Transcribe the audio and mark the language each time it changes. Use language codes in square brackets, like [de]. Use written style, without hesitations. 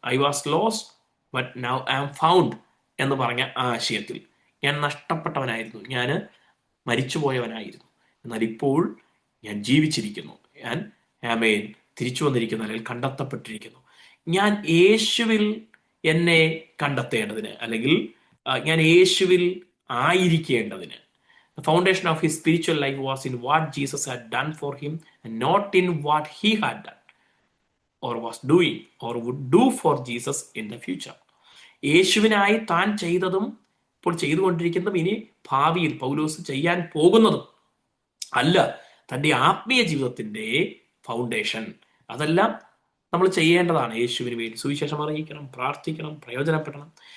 [en] I was lost but now I am found [ml] എന്ന് പറഞ്ഞ ആശയത്തിൽ ഞാൻ നഷ്ടപ്പെട്ടവനായിരുന്നു, ഞാൻ മരിച്ചുപോയവനായിരുന്നു, എന്നാൽ ഇപ്പോൾ ഞാൻ ജീവിച്ചിരിക്കുന്നു, ഞാൻ ആമേൻ തിരിച്ചു വന്നിരിക്കുന്നു, അല്ലെങ്കിൽ കണ്ടെത്തപ്പെട്ടിരിക്കുന്നു. ഞാൻ യേശുവിൽ എന്നെ കണ്ടെത്തേണ്ടതിന്, അല്ലെങ്കിൽ ഞാൻ യേശുവിൽ ആയിരിക്കേണ്ടതിന്. [en] The foundation of his spiritual life was in what Jesus had done for him and not in what he had done or was doing or would do for Jesus in the future. [ml] യേശുവിനായി താൻ ചെയ്തതും ഇപ്പോൾ ചെയ്തുകൊണ്ടിരിക്കുന്നതും ഇനി ഭാവിയിൽ പൗലോസ് ചെയ്യാൻ പോകുന്നതും അല്ല തൻ്റെ ആത്മീയ ജീവിതത്തിന്റെ ഫൗണ്ടേഷൻ. അതെല്ലാം നമ്മൾ ചെയ്യേണ്ടതാണ്. യേശുവിന് വേണ്ടി സുവിശേഷം അറിയിക്കണം, പ്രാർത്ഥിക്കണം, പ്രയോജനപ്പെടണം.